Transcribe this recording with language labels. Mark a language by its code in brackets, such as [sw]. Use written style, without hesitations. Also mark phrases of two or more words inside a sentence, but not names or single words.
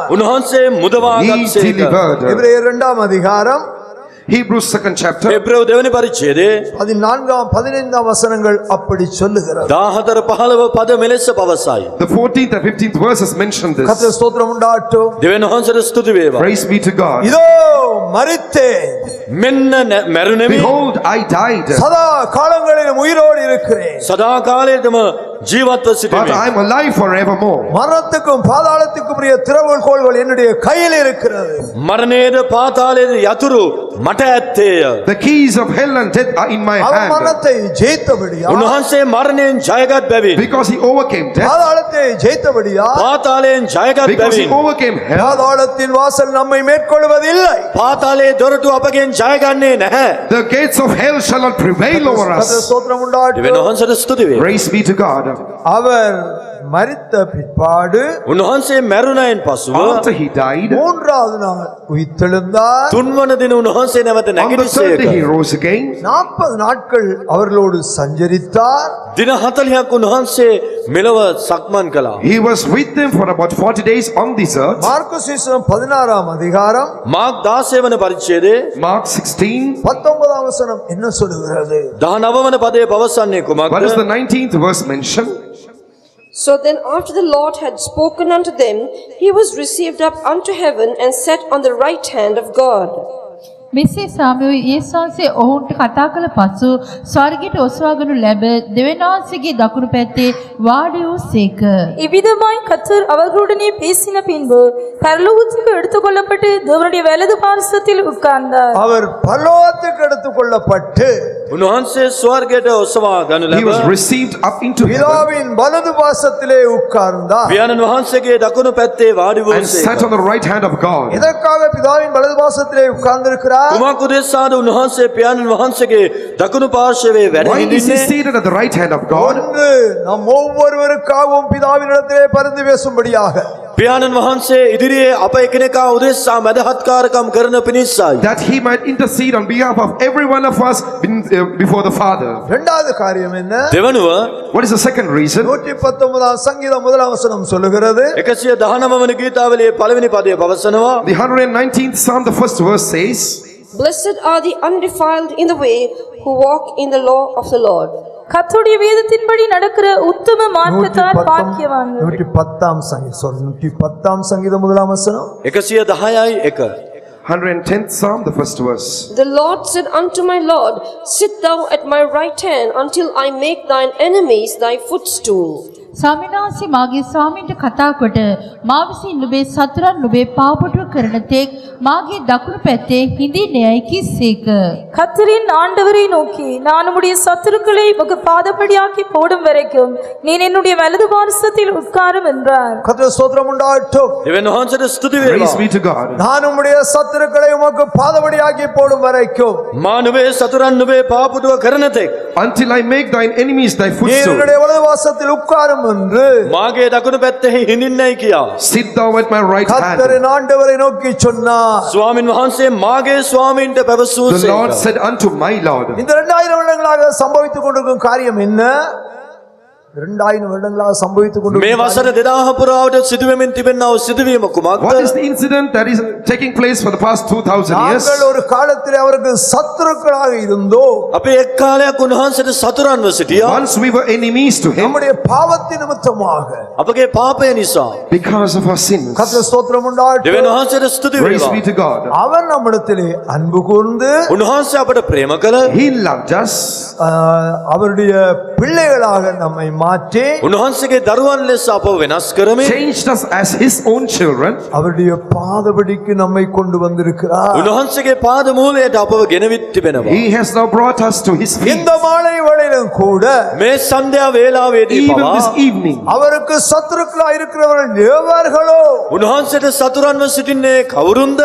[si] උන්වහන්සේ මුදවා [en] he [si] ගත්සේක. [en] delivered. [ta] எபிரேயர் 2ஆம் அதிகாரம் [en] Hebrews 2nd chapter, [si] එබ්‍රේව දෙවනි පරිච්ඡේදයේ [ta] 14 15 வசனங்கள் அப்படி சொல்லுகிறது. [si] 14 15 පද මෙලෙස පවසයි. [en] the 14th and 15th verses mention this. [ta] கர்த்தர் ஸ்தோத்திரம் உண்டாகட்டும். [si] දෙවියන් වහන්සේට ස්තුති වේවා. [en] Praise be to God. [ta] இதோ மரித்தேன், [si] මෙන්න මැරුණෙමි. [en] Behold, I died, [ta] சதா காலங்களிலும் உயிரோடு இருக்கிறேன். [si] සදා කාලයටම ජීවත්ව [en] but [si] සිටිමි. [en] I am alive forevermore. [ta] மரணத்துக்கும் பாதாளத்துக்கும் உரிய திறவுகோல்கள் என்னுடைய கையில் இருக்கிறது. [si] මරණයේද පාතාලයේද යතුරු මට ඇත්තේය. [en] The keys of hell and death are in my [ta] அவர் [en] hand. [ta] மரணத்தை ஜெயித்தபடியா [si] උන්වහන්සේ මරණයෙන් ජයගත් බැවින් [en] Because he overcame death, [ta] பாதாளத்தை பாதாளத்தை ஜெயித்தபடியா [si] පාතාලයෙන් ජයගත් [en] Because he [si] බැවින් [en] overcame hell, [ta] பாதாளத்தின் வாசல் நம்மை மேற்கொள்வதில்லை. [si] පාතාලයේ දොරටු අපගෙන් ජයගන්නේ නැහැ. [en] the gates of hell shall not prevail over [ta] கர்த்தர் [en] us. [ta] ஸ்தோத்திரம் [si] දෙවියන් [ta] உண்டாகட்டும். [si] වහන්සේට ස්තුති වේ. [en] Praise be to God. [ta] அவர் மரித்த பிற்பாடு [si] උන්වහන්සේ මැරුණයින් පසුව [en] After he died, [ta] மூன்றாவது நாள் உயிர்த்தெழுந்தார். [si] තුන්වන දින උන්වහන්සේ නැවත [en] on the third [si] නැගිටිසේක. [en] day he rose again. [ta] 40 நாட்கள் அவர்களோடு சஞ்சரித்தார். [si] දින 40ක් උන්වහන්සේ මෙලොව සක්මන් කළා. [en] He was with them for about 40 days on this earth. [ta] மார்க்கு சுவிசேஷம் 16ஆம் அதிகாரம் [si] මාක් 16 වන පරිච්ඡේදයේ [en] Mark 16. [ta] 19ஆம் வசனம் என்ன சொல்லுகிறது? [si] 19 වන පදයේ පවසන්නේ [en] What does [si] කුමක්ද? [en] the 19th verse mention? So then after the Lord had spoken unto them, he was received up unto heaven and sat on the right hand of God. [si] මෙසේ සාමුවෙල් යේසුස් වහන්සේ ඔවුන්ට කතා කළ පසු ස්වර්ගයට ඔසවාගනු ලැබ දෙවියන්වහන්සේගේ දකුණු පැත්තේ වාඩි වූසේක. [ta] இவ்விதமாய் கர்த்தர் அவர்களுடனே பேசின பின்பு பரலோகத்துக்கு எடுத்துக்கொள்ளப்பட்டு தேவனுடைய வலது பார்சத்தில் உட்கார்ந்தார். அவர் பரலோகத்துக்கு எடுத்துக்கொள்ளப்பட்டு [si] උන්වහන්සේ ස්වර්ගයට ඔසවා ගනු [en] He was [si] ලැබ [en] received up into heaven [ta] பிதாவின் வலது பாசத்திலே உட்கார்ந்தார். [si] පියාණන් වහන්සේගේ දකුණු පැත්තේ වාඩි [en] and sat [si] වූසේක. [en] on the right hand of God. [ta] இதற்காக பிதாவின் வலது பாசத்திலே உட்கார்ந்திருக்கிறார். [si] කුමක් උදෙසාද උන්වහන්සේ පියාණන් වහන්සේගේ දකුණු පාර්ශවයේ වැඩ [en] Why is he [si] හිඳින්නේ? [en] seated at the right hand of God? [ta] ஒன்று நம் ஒவ்வொருவருக்காகவும் பிதாவினிடத்திலே பரிந்து பேசும்படியாக [si] පියාණන් වහන්සේ ඉදිරියේ අප එකිනෙකා උදෙසා මැදහත්කාරකම් කරන පිණිසයි. [en] That he might intercede on behalf of every one of us before the Father. [ta] இரண்டாவது காரியம் என்ன? [si] දෙවනුව [en] What is the second reason? [ta] 119ஆம் சங்கீதம் முதலாம் வசனம் சொல்லுகிறது, [si] 119 වන ගීතාවලියේ පළවෙනි පදයේ පවසනවා. [en] The 119th Psalm, the first verse says, Blessed are the undefiled in the way who walk in the law of the Lord. [ta] கர்த்தருடைய வேதத்தின்படி நடக்கிற உத்தம மார்க்கத்தார் பாக்கியவான்கள். 110ஆம் சங்கீதம் 110ஆம் சங்கீதம் முதலாம் வசனம், [si] 110යි 1. [en] 110th Psalm, the first verse. The Lord said unto my Lord, Sit thou at my right hand until I make thine enemies thy footstool. [si] ස්වාමිනාසි මාගේ ස්වාමීන්ට කතා කොට මා විසින් නුඹේ සතුරන් නුඹේ පාපොටුව කරන තෙක් මාගේ දකුණු පැත්තේ හිඳින්නේයි කිස්සේක. [ta] கர்த்தரின் ஆண்டவரை நோக்கி நான் உம்முடைய சத்துருக்களை உமக்கு பாதபடியாக்கி போடும் வரைக்கும் நீர் என்னுடைய வலது பார்சத்தில் உட்காரும் என்றார். கர்த்தர் ஸ்தோத்திரம் உண்டாகட்டும். [si] දෙවියන් වහන්සේට ස්තුති [en] Praise [si] වේවා. [en] be to God. [ta] நான் உம்முடைய சத்துருக்களை உமக்கு பாதபடியாக்கி போடும் வரைக்கும் [si] මා නුඹේ සතුරන් නුඹේ පාපුටුව කරන තෙක් [en] Until I make thine enemies thy [ta] நீர் [en] footstool. [ta] என்னுடைய வலது பாசத்தில் உட்காரும் என்று [si] මාගේ දකුණු පැත්තේ හිඳින්නයි කියා. [en] Sit thou at my right hand. [ta] கர்த்தரின் ஆண்டவரை நோக்கி சொன்னார். [si] ස්වාමින් වහන්සේ මාගේ ස්වාමීන්ට [en] The Lord [si] පැවසූසේක. [en] said unto my Lord. [ta] இந்த 2000 வருடங்களாக சம்பவித்துக் கொண்டிருக்கும் காரியம் என்ன? 2000 வருடங்களாக சம்பவித்துக் [si] මේ [ta] கொண்டிருக்கும் [si] වසර 2000 පුරාවට සිදුවෙමින් තිබෙනා වූ සිදුවීම [en] What is [si] කුමක්ද? [en] the incident that is taking place for the past 2000 years? [ta] நாங்கள் ஒரு காலத்தில் அவருக்கு சத்துருக்களாக இருந்தோம். [si] අපි එක් කාලයක් උන්වහන්සේට සතුරන්ව සිටියා. [en] Once we were enemies to him [ta] நம்முடைய பாவத்தின் நிமித்தமாக [si] අපගේ පාපය නිසා. [en] because of our sins. [ta] கர்த்தர் ஸ்தோத்திரம் உண்டாகட்டும். [si] දෙවියන් වහන්සේට ස්තුති [en] Praise [si] වේවා. [en] be to God. [ta] அவர் நம்மிடத்திலே அன்பு கூர்ந்து [si] උන්වහන්සේ අපට ප්‍රේම කළ [en] He loved us. [ta] அவருடைய பிள்ளைகளாக நம்மை மாற்றி [si] උන්වහන්සේගේ දරුවන් ලෙස අපව වෙනස් කරමින් [en] Changed us as his own children. [ta] அவருடைய பாதபடிக்கு நம்மை கொண்டு வந்திருக்கிறார். [si] උන්වහන්සේගේ පාද මූලයට අපව ගෙනවිත් තිබෙනවා. [en] He has now brought us to his feet. [ta] இந்த மாலை வேளையிலும் கூட [si] මේ සන්ධ්‍යා වේලාවේදී [en] Even [si] පවා [en] this evening. [ta] அவருக்கு சத்துருக்களாக இருக்கிறவர்கள் எவர்களோ [si] උන්වහන්සේට සතුරන්ව සිටින්නේ කවුරුන්ද?